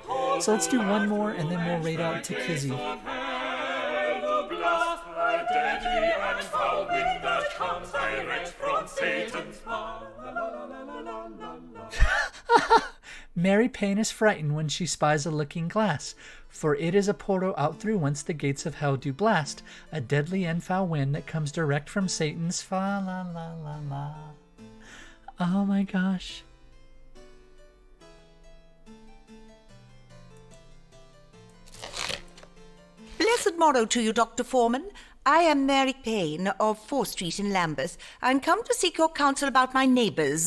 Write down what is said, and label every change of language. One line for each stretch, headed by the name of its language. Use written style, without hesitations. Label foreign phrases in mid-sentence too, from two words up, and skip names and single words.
English: So let's do one more, and then we'll raid out to Kizzy. Mary Payne is frightened when she spies a looking glass, for it is a portal out through whence the gates of hell do blast, a deadly and foul wind that comes direct from Satan's fa la la la la. Oh my gosh. Blessed morrow to you, Dr. Foreman. I am Mary Payne of 4th Street in Lambeth, and come to seek your counsel about my neighbours.